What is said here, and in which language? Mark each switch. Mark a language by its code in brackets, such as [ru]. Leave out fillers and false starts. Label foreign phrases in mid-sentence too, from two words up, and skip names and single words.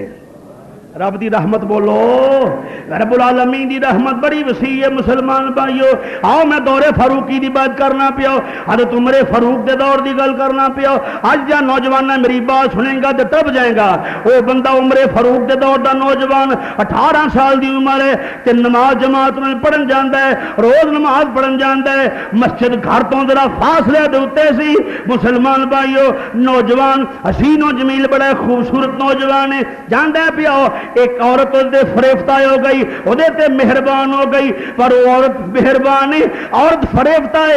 [pa] رب دی رحمت بولو, رب العالمین دی رحمت بڑی وسیع ہے. مسلمان بھائیو آؤ میں دور فاروقی دی بات کرنا پیا, حضرت عمر فاروق دے دور دی گل کرنا پیا. اج جا نوجوان میری بات سنیں گا تے ٹپ جائے گا. وہ بندہ عمر فاروق دے دور دا نوجوان 18 سال دی عمر ہے تے نماز جماعت میں پڑھن جاندا ہے, روز نماز پڑھن جاندا ہے. مسجد گھر تو ذرا فاصلے دے اوتے سی. مسلمان بھائیو نوجوان حسین و جمیل بڑا خوبصورت نوجوان ہے, جاندا ہے پیا ایک عورت دے فریفتہ ہو گئی, وہ تے مہربان ہو گئی, پر وہ عورت مہربان ہے, عورت فریفتہ ہے.